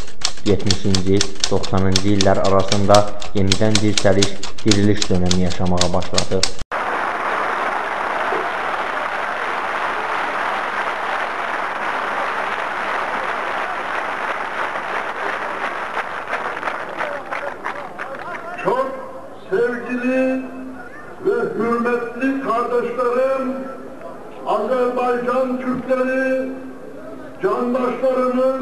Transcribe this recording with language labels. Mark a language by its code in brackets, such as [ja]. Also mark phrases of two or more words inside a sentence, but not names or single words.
[az] 70-ci, 90-cı illər arasında yenidən dirçəliş, diriliş dönəmi yaşamağa başladı. [tr] Çok sevgili ve hürmetli kardeşlerim, Azerbaycan Türkleri, candaşlarımız,